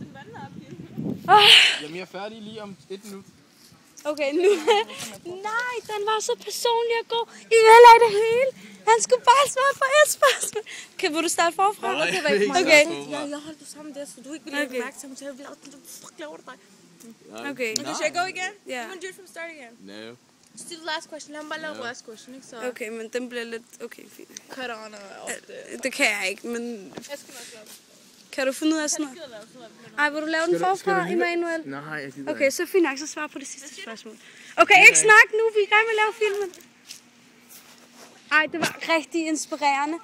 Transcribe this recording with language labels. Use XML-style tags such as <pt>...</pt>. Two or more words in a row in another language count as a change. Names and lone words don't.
<da>Jamen, jeg er færdig lige om 1 minut. Okay, nu... Nej, den var så personlig og god. I ødelagde det hele. Han skulle bare svare på et spørgsmål. Okay, vil du starte forfra? Nej, okay. Jeg holdt du sammen der, så du ikke vil lægge mærke til, at jeg fuck laver dig. Okay.</da> <en>Should I go again? Yeah. You want to do it from start again? No. Let's do the last question.</en> <da>Lad mig bare lave</da> <en>the last question,</en> <da>ikke? Så Okay, men den bliver lidt... Okay, fint. cut on og alt det. Det kan jeg ikke, men... Jeg skal nok lave det. Kan du finde ud af sådan noget? Jeg skal lave sådan noget. Ej, vil du lave den forfra, Immanuel? Nej, jeg gider Okay, så fint nok, så svar på det sidste spørgsmål. Okay, ikke snak nu, vi er i gang med at lave filmen. Ej, det var rigtig inspirerende.</da>